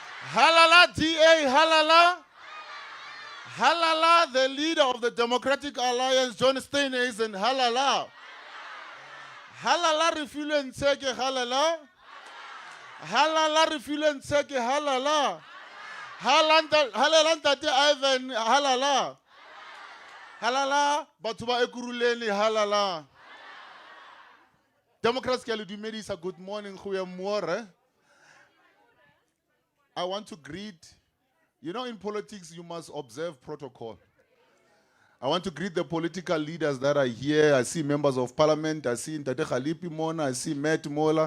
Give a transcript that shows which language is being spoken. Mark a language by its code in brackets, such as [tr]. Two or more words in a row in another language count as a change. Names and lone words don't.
[zu] Halala DA, halala. Halala, [en] the leader of the Democratic Alliance, John Steenhuisen, halala. [zu] Halala, refuel Nt'sekhe, halala. Halala, refuel Nt'sekhe, halala. Halala, Ntate Ivan, halala. [st] Halala, batho ba Ekurhuleni, halala. Democrats ke le dumedisa, [en] good morning, goeiemôre. I want to greet, you know, in politics you must observe protocol. I want to greet the political leaders that are here. I see members of parliament. I see Nt'sekhe Mona. I see Matt Mola.